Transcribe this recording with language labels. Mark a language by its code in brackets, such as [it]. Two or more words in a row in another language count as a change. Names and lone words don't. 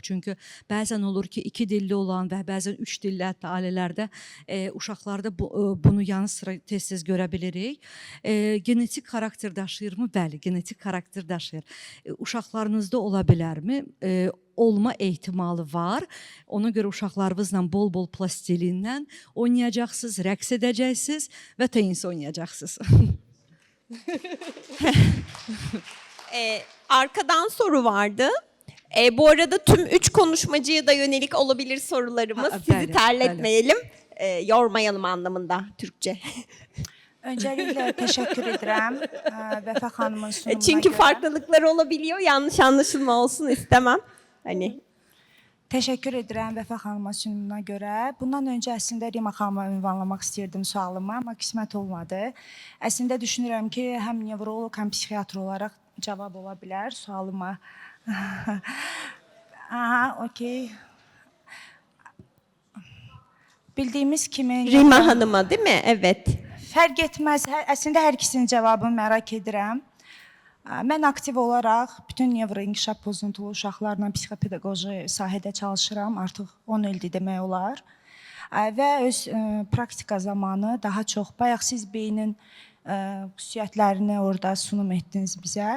[az] Çünki bəzən olur ki, iki dilli olan və bəzən üç dilli hətta ailələrdə uşaqlarda bunu yanı sıra tez-tez görə bilirik. Genetik xarakter daşıyırmı? Bəli, genetik xarakter daşıyır. Uşaqlarınızda ola bilərmi? Olma ehtimalı var. Ona görə uşaqlarınızla bol-bol plastilindən oynayacaqsınız, rəqs edəcəksiniz və tenis oynayacaqsınız. [tr] Arkadan soru vardı. Bu arada tüm 3 konuşmacıya da yönelik olabilir sorularımız. Ha, [az] Sizi bəli, [tr] terletmeyelim. Yormayalım anlamında Türkçe. Öncelikle teşekkür ederim Vəfa xanımın sunumuna Çünkü göre. farklılıklar olabiliyor. Yanlış anlaşılma olsun istemem. Hani Teşekkür edirəm Vəfa xanıma sunumuna görə. [az] Bundan öncə əslində Rima xanıma ünvanlamaq istəyirdim sualımı, amma qismət olmadı. Əslində düşünürəm ki, həm nevroloq, həm psixiatr olaraq cavab ola bilər sualıma. Aha, okey. Bildiyimiz kimi... [tr] Rima Hanım'a değil mi? Evet. [az] Fərq etməz. Əslində hər ikisinin cavabını merak edirəm. Mən aktiv olaraq bütün nevroinkişaf pozuntulu uşaqlarla psixopedaqoji sahədə çalışıram. Artıq 10 ildir demək olar. Və öz praktika zamanı daha çox, bayaq siz beynin xüsusiyyətlərini orada sunum etdiniz bizə.